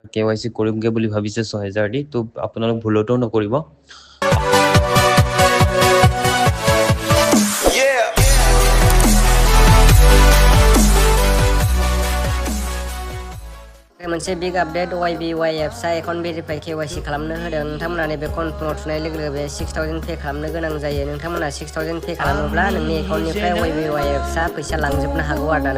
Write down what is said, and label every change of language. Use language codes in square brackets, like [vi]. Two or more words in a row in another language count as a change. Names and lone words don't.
[as] KYC কৰিমগে বুলি ভাবিছে 6000 দি তো আপোনালোক ভুলটো নকৰিব [brx] मोनसे [en] big update [brx] YBY एप्सआ [en] account verify KYC [brx] खालामनो होदों नोंथांमोना नैबे कन्फार्माव थुनाय लोगो लोगो बे 6000 पे खालामनो गोनां जायो नोंथांमोना 6000 पे खालामोब्ला नोंनि एकाउन्टनिफ्राय YBY एप्सआ फैसा लांजोबनो हागौ आरोना